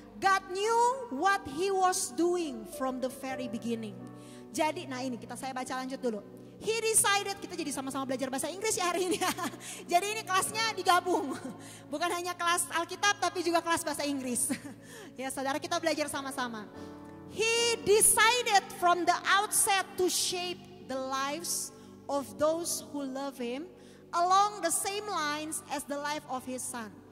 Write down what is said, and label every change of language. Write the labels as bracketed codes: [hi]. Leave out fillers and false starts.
[en] God knew what he was doing from the very beginning. [id] Jadi, nah ini saya baca lanjut dulu. [en] He decided, [id] kita jadi sama-sama belajar bahasa Inggris ya hari ini. Jadi ini kelasnya digabung. Bukan hanya kelas Alkitab tapi juga kelas bahasa Inggris. Ya saudara, kita belajar sama-sama. [en] He decided from the outset to shape the lives of those who love him along the same lines as the life of his son.